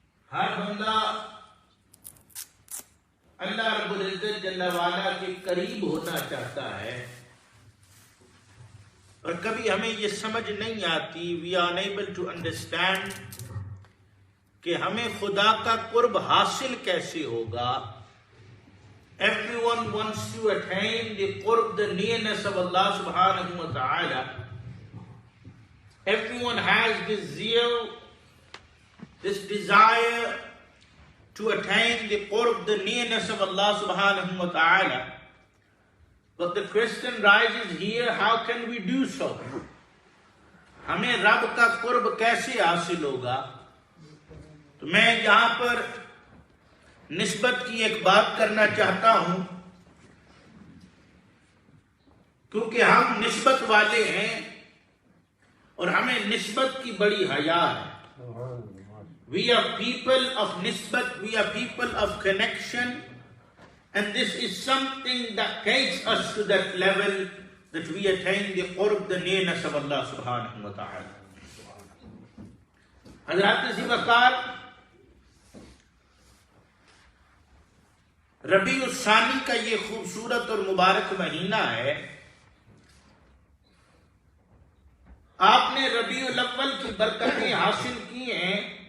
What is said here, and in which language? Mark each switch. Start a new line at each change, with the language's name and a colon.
Urdu: ہر بندہ اللہ رب العزت جل وعلا کے قریب ہونا چاہتا ہے، اور کبھی ہمیں یہ سمجھ نہیں آتی،
English: we are unable to understand
Urdu: کہ ہمیں خدا کا قرب حاصل کیسے ہوگا.
English: Everyone wants to attain the qurb, the nearness of Allah subhanahu wa ta'ala. Everyone has this zeal, this desire to attain the qurb, the nearness of Allah subhanahu wa ta'ala. But the question rises here, how can we do so?
Urdu: ہمیں رب کا قرب کیسے حاصل ہوگا؟ تو میں یہاں پر نسبت کی ایک بات کرنا چاہتا ہوں، کیونکہ ہم نسبت والے ہیں اور ہمیں نسبت کی بڑی حیا ہے.
English: We are people of nisbat, we are people of connection, and this is something that takes us to that level that we attain the qurb, the nearness of Allah subhanahu wa ta'ala.
Urdu: حضرات ذوالفقار، ربیع الثانی کا یہ خوبصورت اور مبارک مہینہ ہے. آپ نے ربیع الاول کی برکتیں حاصل کی ہیں.